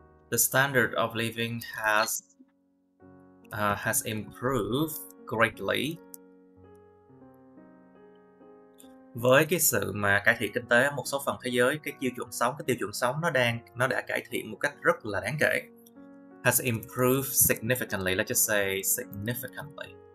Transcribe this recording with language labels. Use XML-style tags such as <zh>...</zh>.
<en>The standard of living has improved greatly.</en> <vi>Với cái sự mà cải thiện kinh tế ở một số phần thế giới, cái tiêu chuẩn sống nó đã cải thiện một cách rất là đáng kể.</vi> <en>Has improved significantly. Let's just say significantly.</en>